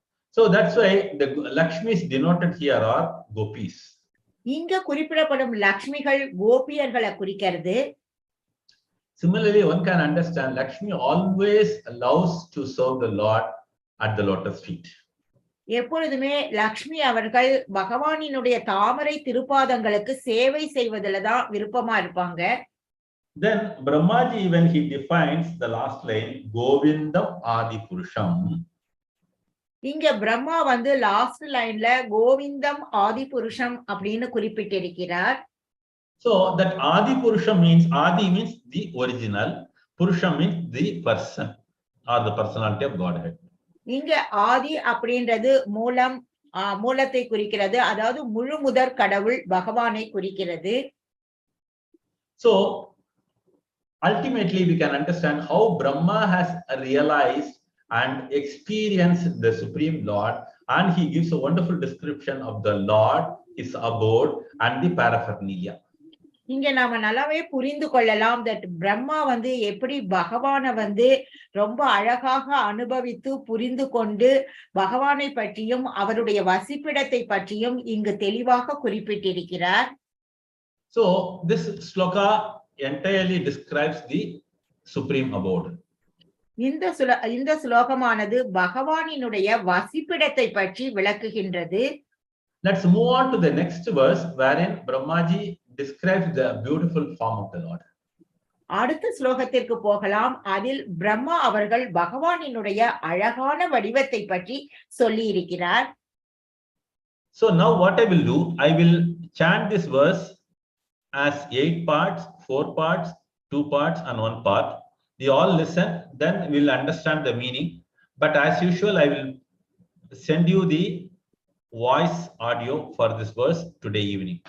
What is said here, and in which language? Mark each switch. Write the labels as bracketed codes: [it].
[en] So that's why the Lakshmis denoted here are gopis. [ta] இங்க குறிப்பிடப்படும் லக்ஷ்மிகள் கோபியர்களை குறிக்கிறது. [en] Similarly, one can understand Lakshmi always loves to serve the Lord at the lotus feet. [ta] எப்பொழுதுமே லக்ஷ்மி அவர்கள் பகவானினுடைய தாமரை திருப்பாதங்களுக்கு சேவை செய்வதில் தான் விருப்பமா இருப்பாங்க. [en] Then Brahmaji, when he defines the last line, Govindam Adi Purusham, [ta] இங்க பிரம்மா வந்து லாஸ்ட் லைன்ல கோவிந்தம் ஆதி புருஷம் அப்படின்னு குறிப்பிட்டிருக்கிறார். [en] So that Adi Purusham means, Adi means the original, Purusham means the person or the personality of Godhead. [ta] இங்க ஆதி அப்படின்றது மூலம், மூலத்தை குறிக்கிறது, அதாவது முழு முதற் கடவுள் பகவானை குறிக்கிறது. [en] So ultimately we can understand how Brahma has realized and experienced the Supreme Lord, and he gives a wonderful description of the Lord, his abode, and the paraphernalia. [ta] இங்க நாம நல்லாவே புரிந்து கொள்ளலாம் that பிரம்மா வந்து எப்படி பகவானை வந்து ரொம்ப அழகாக அனுபவித்து புரிந்து கொண்டு பகவானை பற்றியும் அவருடைய வசிப்பிடத்தை பற்றியும் இங்கு தெளிவாக குறிப்பிட்டிருக்கிறார். [en] So this sloka entirely describes the supreme abode. [ta] இந்த ஸ்லோகமானது பகவானினுடைய வசிப்பிடத்தை பற்றி விளக்குகின்றது. [en] Let's move on to the next verse, wherein Brahmaji describes the beautiful form of the Lord. [ta] அடுத்த ஸ்லோகத்திற்கு போகலாம். அதில் பிரம்மா அவர்கள் பகவானினுடைய அழகான வடிவத்தை பற்றி சொல்லி இருக்கிறார். [en] So now what I will do, I will chant this verse as 8 parts, 4 parts, 2 parts, and 1 part. You all listen, then we'll understand the meaning. But as usual, I will send you the voice audio for this verse today evening.